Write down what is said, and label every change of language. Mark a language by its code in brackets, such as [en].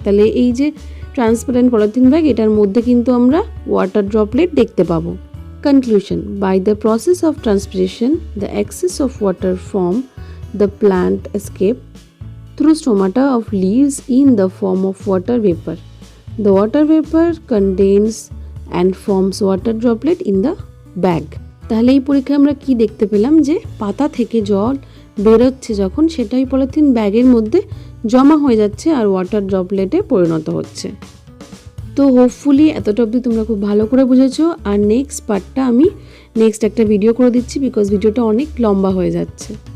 [bn] তাহলে এই যে ট্রান্সপারেন্ট পলিথিন ব্যাগ, এটার মধ্যে কিন্তু আমরা ওয়াটার ড্রপলেট দেখতে পাবো। [en] Conclusion: by the process of transpiration the excess of water from the plant escape through stomata of leaves in the form of water vapour. The water vapour contains and forms water droplet in the bag. [bn] তাহলে এই পরীক্ষায় আমরা কি দেখতে পেলাম? যে পাতা থেকে জল বেরোচ্ছে যখন, সেটাই পলিথিন ব্যাগের মধ্যে জমা হয়ে যাচ্ছে আর ওয়াটার ড্রপলেটে পরিণত হচ্ছে। তো হোপফুলি এতটা অবধি তোমরা খুব ভালো করে বুঝেছো। আর নেক্সট পার্টটা আমি নেক্সট একটা ভিডিও করে দিচ্ছি, বিকজ ভিডিওটা অনেক লম্বা হয়ে যাচ্ছে।